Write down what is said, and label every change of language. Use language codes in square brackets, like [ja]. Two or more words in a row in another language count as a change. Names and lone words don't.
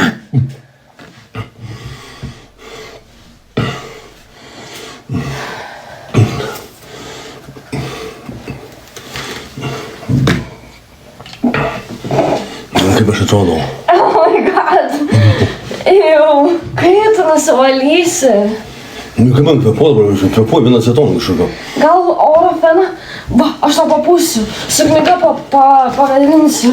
[lt] Kaip aš atrodau? [en] Oh my god. [lt] Jau, kaip tu nusivalysi? Nu, kaip man kvepuot, bro, aš kvepuoju vieną acetoną kažkokio. Gal oro feną? Va, aš tau papūsiu. Su knyga pavadinsiu.